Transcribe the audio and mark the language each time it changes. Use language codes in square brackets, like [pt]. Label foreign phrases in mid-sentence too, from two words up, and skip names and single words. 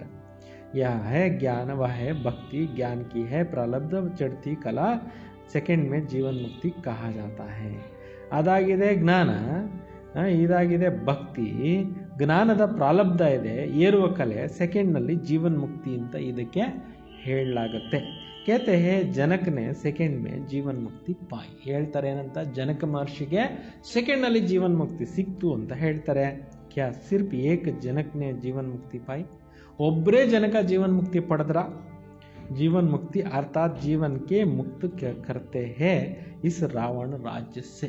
[hi] या है ज्ञान वह है भक्ति, ज्ञान की है प्रारब्ध चढ़ती कला, सेकंड में जीवन मुक्ति कहा जाता है. [kn] ಅದಾಗಿದೆ ಜ್ಞಾನ, ಇದಾಗಿದೆ ಭಕ್ತಿ. ಜ್ಞಾನದ ಪ್ರಾರಬ್ಧ ಇದೆ, ಏರುವ ಕಲೆ, ಸೆಕೆಂಡ್ನಲ್ಲಿ ಜೀವನ್ ಮುಕ್ತಿ ಅಂತ ಇದಕ್ಕೆ ಹೇಳಲಾಗುತ್ತೆ. [hi] कहते हैं जनक ने सेकेंड में जीवन मुक्ति पाई. [kn] ಹೇಳ್ತಾರೆ ಏನಂತ, ಜನಕ ಮಹರ್ಷಿಗೆ ಸೆಕೆಂಡ್ನಲ್ಲಿ ಜೀವನ್ ಮುಕ್ತಿ ಸಿಕ್ತು ಅಂತ ಹೇಳ್ತಾರೆ. [hi] क्या सिर्फ एक जनक ने जीवन मुक्ति पाई. [kn] ಒಬ್ಬರೇ ಜನಕ ಜೀವನ್ ಮುಕ್ತಿ ಪಡೆದ್ರ. [hi] जीवन मुक्ति अर्थात जीवन के मुक्त करते हैं इस रावण राज्य से.